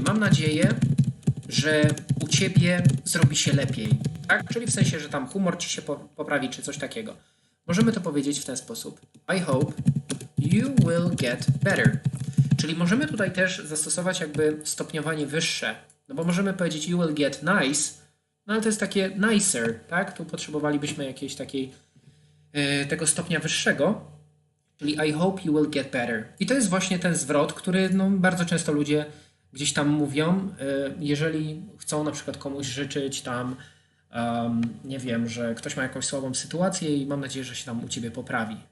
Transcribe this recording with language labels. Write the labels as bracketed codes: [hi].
[pl] Mam nadzieję, że u ciebie zrobi się lepiej, tak? Czyli w sensie, że tam humor ci się poprawi, czy coś takiego. Możemy to powiedzieć w ten sposób. [en] I hope you will get better. [pl] Czyli możemy tutaj też zastosować jakby stopniowanie wyższe. No bo możemy powiedzieć [en] you will get nice, [pl] No ale to jest takie nicer, tak? Tu potrzebowalibyśmy jakiejś takiej tego stopnia wyższego, czyli [en] I hope you will get better. [pl] I to jest właśnie ten zwrot, który no, bardzo często ludzie gdzieś tam mówią, jeżeli chcą na przykład komuś życzyć tam, nie wiem, że ktoś ma jakąś słabą sytuację i mam nadzieję, że się tam u ciebie poprawi.